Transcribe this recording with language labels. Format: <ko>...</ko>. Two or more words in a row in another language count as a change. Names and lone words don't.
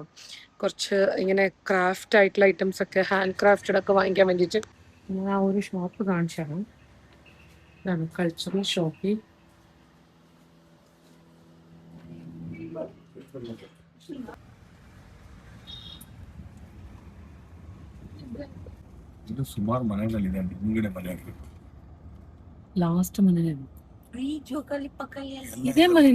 <ml>കുറച്ച് ഇങ്ങനെ ക്രാഫ്റ്റ് ആയിട്ടുള്ള ഐറ്റംസ് ഒക്കെ</ml> <en>hand crafted</en> <ml>ഒക്കെ വാങ്ങിക്കാൻ വേണ്ടിയിട്ട് ഞാൻ ആ ഒരു ഷോപ്പ് കാണിച്ചാണ്. ഇതാണ്</ml> <en>cultural shopping.</en> <kn>ಇದು ಸುಮಾರು ಮನೆಗಳಿದೆ ಮುಂಗಡೆ ಮನೆಗಳು. ಲಾಸ್ಟ್ ಮನೆ ಇದೇ ಮನೆನಾ?</kn>